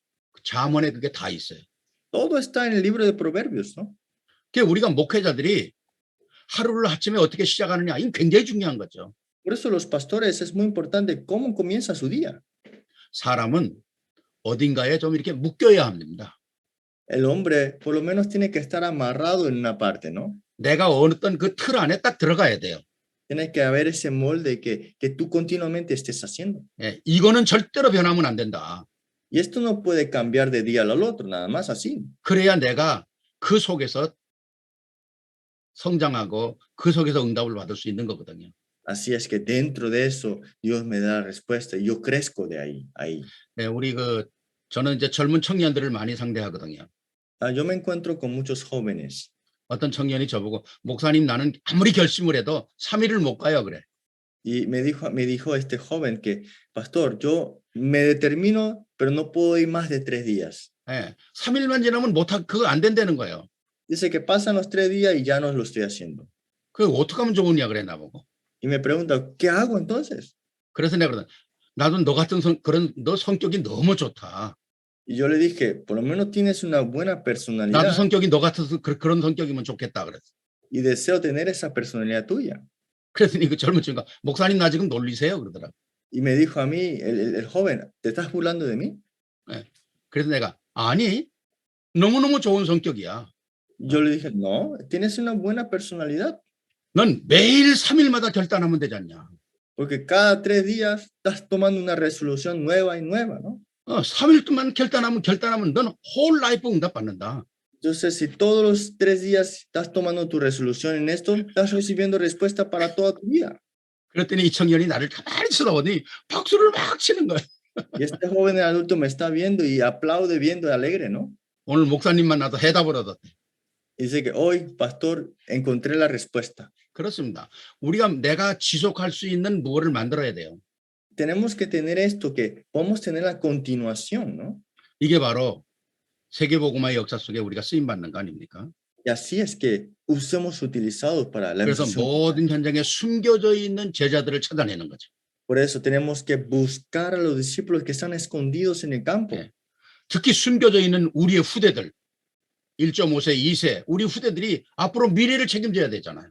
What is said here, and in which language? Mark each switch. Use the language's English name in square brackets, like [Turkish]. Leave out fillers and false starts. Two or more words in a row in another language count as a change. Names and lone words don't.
[Korean] 잠언에 그게 다 있어요. [Spanish] Todo está en el libro de Proverbios, ¿no? [Korean] 그게 우리가 목회자들이 하루를 아침에 어떻게 시작하느냐 이건 굉장히 중요한 거죠. [Spanish] Por eso los pastores es muy importante cómo comienza su día. [Korean] 사람은 어딘가에 좀 이렇게 묶여야 합니다. [Spanish] El hombre por lo menos tiene que estar amarrado en una parte, ¿no? [Korean] 내가 어떤 그 틀 안에 딱 들어가야 돼요. [Spanish] Tiene que haber ese molde que tú continuamente estés haciendo. [Korean] 예, 이거는 절대로 변하면 안 된다. [Spanish] Y esto no puede cambiar de día al otro, nada más así. [Korean] 그래야 내가 그 속에서 성장하고 그 속에서 응답을 받을 수 있는 거거든요. [Spanish] Así es que dentro de eso Dios me da la respuesta y yo crezco de ahí. [Korean] 네, 우리 저는 이제 젊은 청년들을 많이 상대하거든요. [Spanish] Yo me encuentro con muchos jóvenes. [Korean] 어떤 청년이 저보고 목사님 나는 아무리 결심을 해도 3일을 못 가요 그래. [Spanish] Y me dijo este joven que, pastor, yo me determino, pero no puedo ir más de 3 días. [Korean] 예, 3일만 지나면 그거 안 된다는 거예요. [Spanish] Dice que pasan los 3 días y ya no lo estoy haciendo. [Korean] 그 어떻게 하면 좋으냐 그래 나보고. [Spanish] Y me pregunta, ¿qué hago entonces? [Korean] 그래서 내가 그러다 나도 너 같은 너 성격이 너무 좋다. [Spanish] Y yo le dije, por lo menos tienes una buena [Korean] 나도 [Spanish] personalidad [Korean] 성격이 너 같아서 그런 성격이면 좋겠다 그랬어. [Spanish] y deseo tener esa personalidad tuya. [Korean] 그랬더니 그 젊은 친구가 목사님 나 지금 놀리세요 그러더라고. [Spanish] Y me dijo a mí, el joven, ¿te estás burlando de mí? [Korean] 예. 그래서 내가 아니 너무너무 좋은 성격이야. [Spanish] Yo le dije, no, tienes una buena personalidad. [Korean] 넌 매일 3일마다 결단하면 되지 않냐. [Spanish] Porque cada 3 días estás tomando una resolución nueva y nueva, ¿no? [Korean] 3일 동안 결단하면 넌 [English] whole life [Korean] 응답받는다. [Spanish] Entonces, si todos los 3 días estás tomando tu resolución en esto, estás recibiendo respuesta para toda tu vida. [Korean] 그랬더니 이 청년이 나를 가만히 쳐다보더니 박수를 막 치는 거야. [Spanish] Y este joven adulto me está viendo y aplaude viendo alegre, ¿no? [Korean] 오늘 목사님 만나서 해답을 얻었대. [Spanish] Dice que hoy, pastor, encontré la respuesta. [Korean] 그렇습니다. 내가 지속할 수 있는 무엇을 만들어야 돼요. [Spanish] Tenemos que tener esto, que podemos tener la continuación, ¿no? [Korean] 이게 바로 세계복음화의 역사 속에 우리가 쓰임받는 거 아닙니까? [Spanish] Y así es que usemos utilizados para la [Korean] 그래서 [Spanish] evangelismo. [Korean] 모든 현장에 숨겨져 있는 제자들을 찾아내는 거죠. [Spanish] Por eso tenemos que buscar a los discípulos que están escondidos en el campo. [Korean] 네. 특히 숨겨져 있는 우리의 후대들, 1.5세, 2세, 우리 후대들이 앞으로 미래를 책임져야 되잖아요.